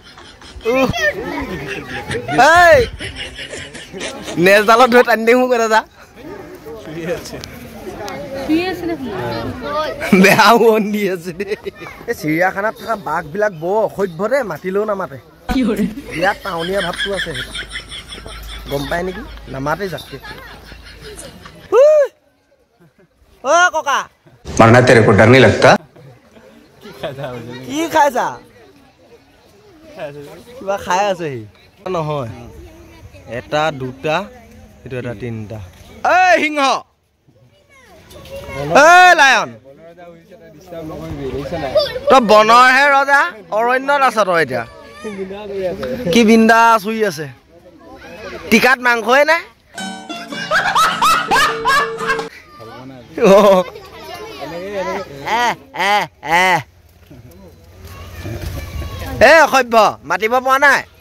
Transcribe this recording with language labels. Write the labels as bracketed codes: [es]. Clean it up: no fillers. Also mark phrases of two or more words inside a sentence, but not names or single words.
[as] নেজডালত ধৰি টানি দিওঁ মোক এটা বেয়া মন দি আছে দেই এই চিৰিয়াখানাত থকা বাঘবিলাক বৰ অসভ্য দে মাতিলেও নামাতে বিৰাট টাউনীয়া ভাৱটো আছে গম পাই নেকি নামাতে যাতকে অ ককা [hi] मरना तेरे को डर नहीं लगता [as] কি খাইছা কিবা খাই আছে সি নহয় এটা দুটা এইটো এটা তিনিটা এই সিংহ এই লায়ন তই বনৰহে ৰজা অৰণ্যত আছ তই এতিয়া কি বিন্দাছ শুই আছে টিকাত মাংসই নাই অসভ্য মাতিব পৰা নাই